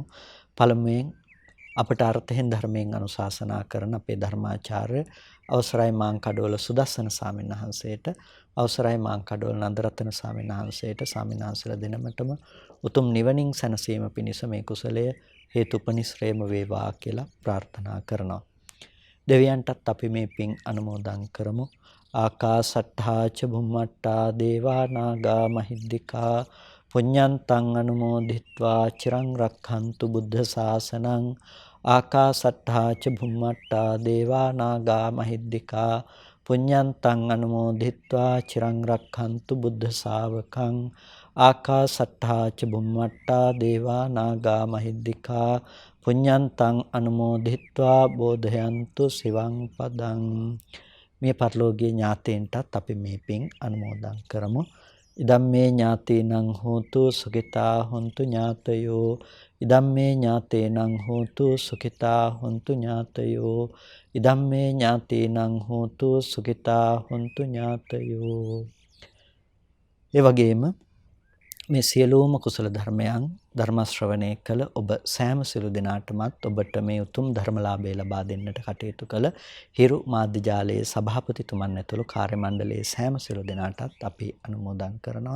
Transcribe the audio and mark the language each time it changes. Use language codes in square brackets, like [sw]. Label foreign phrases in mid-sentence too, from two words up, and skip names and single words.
[si] පළමුවෙන් අපට අර්ථයෙන් ධර්මයෙන් අනුශාසනා කරන අපේ ධර්මාචාර්ය අවසරයි මාංකඩවල සුදස්සන ස්වාමීන් වහන්සේට, අවසරයි මාංකඩවල නන්දරත්න ස්වාමීන් වහන්සේට, ස්වාමීන් වහන්සේලා දෙනමතම උතුම් නිවනින් සැනසීම පිණිස මේ කුසලය හේතුපනිශ්‍රේම වේවා කියලා ප්‍රාර්ථනා කරනවා. දෙවියන්ටත් අපි මේ පින් අනුමෝදන් කරමු. [pi] ආකාසට්ඨා ච භුම්මට්ඨා දේවා නාග මහිද්దికා පුඤ්ඤන්තං අනුමෝදිත්වා චිරං රක්ඛන්තු බුද්ධ ශාසනං. ආකාසට්ඨා ච භුම්මට්ඨා දේවා නාග මහිද්దికා පුඤ්ඤන්තං අනුමෝදිත්වා චිරං රක්ඛන්තු බුද්ධ ශාවකං. ආකාසට්ඨා ච බුම්මට්ඨා දේවා නාග මහිද්దికා පුඤ්ඤන්තං අනුමෝදිත්වා බෝධයන්තු සිවං පදං. [si] මේ පරලෝකීය ඥාතීන්ටත් අපි මේ පින් අනුමෝදන් කරමු. [pi] ඉදම්මේ ඥාතීනං හෝතු සුඛිතා හොන්තු ඥාතයෝ. ඉදම්මේ ඥාතීනං හෝතු සුඛිතා හොන්තු ඥාතයෝ. ඉදම්මේ ඥාතීනං හෝතු සුඛිතා හොන්තු ඥාතයෝ. [si] ඒ වගේම මේ සියලුම කුසල ධර්මයන් ධර්ම ශ්‍රවණය කළ ඔබ සෑම සිළු දෙනාටමත් ඔබට මේ උතුම් ධර්මලාභය ලබා දෙන්නට කටයුතු කළ හිරු මාධ්‍ය ජාලයේ සභාපතිතුමන් ඇතුළු කාර්ය මණ්ඩලයේ සෑම සිළු දෙනාටත් අපි අනුමෝදන් කරනවා.